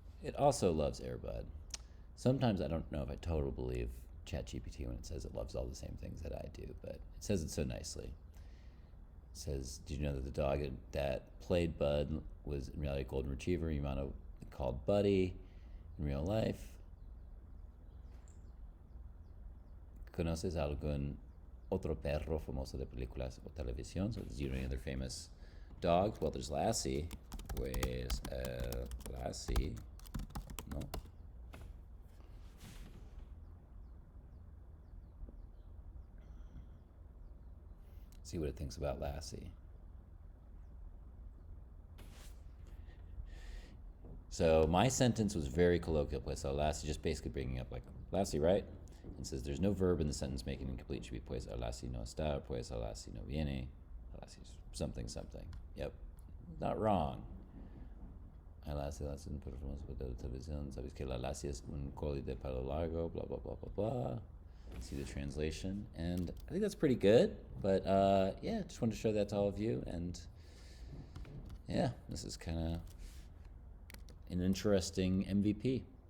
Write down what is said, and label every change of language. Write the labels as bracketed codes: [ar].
[en] It also loves Air Bud. Sometimes I don't know if I totally believe ChatGPT when it says it loves all the same things that I do, but it says it so nicely. It says, did you know that the dog that played Bud was in reality a golden retriever Yamato called Buddy in real life? [es] ¿Conoces algún otro perro famoso de películas o televisión? [en] So, do you know any other famous dogs? Well, there's Lassie. Pues Lassie, no. See what it thinks about Lassie. So my sentence was very colloquial, pues Lassie, just basically bringing up like Lassie, right? And says there's no verb in the sentence making it incomplete. It should be pues Lassie no está, pues Lassie no viene, Lassie something something. Yep, not wrong. [es] Lassie no puede famoso de televisión. Sabes que la Lassie es un collie de pelo largo. Blah blah blah blah blah. [en] See the translation, and I think that's pretty good. But yeah, just wanted to show that to all of you, and yeah, this is kind of an interesting MVP.